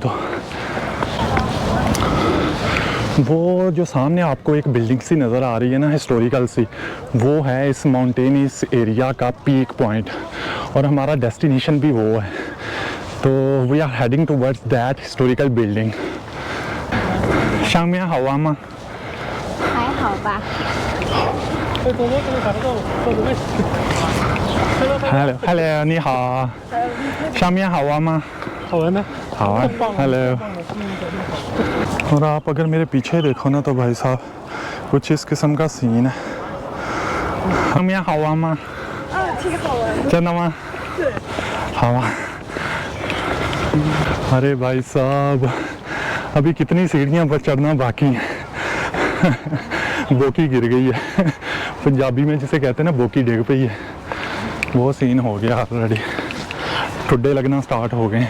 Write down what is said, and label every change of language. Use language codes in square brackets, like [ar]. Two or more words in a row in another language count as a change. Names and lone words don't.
[hi] तो वो जो सामने आपको एक बिल्डिंग सी नज़र आ रही है ना, हिस्टोरिकल सी, वो है इस माउंटेन इस एरिया का [en] peak point, [hi] और हमारा डेस्टिनेशन भी वो है। [en] तो We are heading towards that historical building. [zh] 上面好玩吗？还好吧。 Hello， 你好。上面好玩吗？好玩吗？ [hi] 好玩。Hello。और आप अगर मेरे पीछे देखो ना तो भाई साहब कुछ इस किस्म का सीन है। [zh] 上面好玩吗？挺好玩。真的吗？对。 [hi] 好玩。अरे भाई साहब, अभी कितनी सीढ़ियाँ पर चढ़ना बाकी है। बोकी गिर गई है पंजाबी में जिसे कहते हैं ना, [pa] ਬੋਕੀ ਡਿੱਗ ਪਈ ਹੈ, [hi] वो सीन हो गया ऑलरेडी, ठुड्डे लगना स्टार्ट हो गए हैं।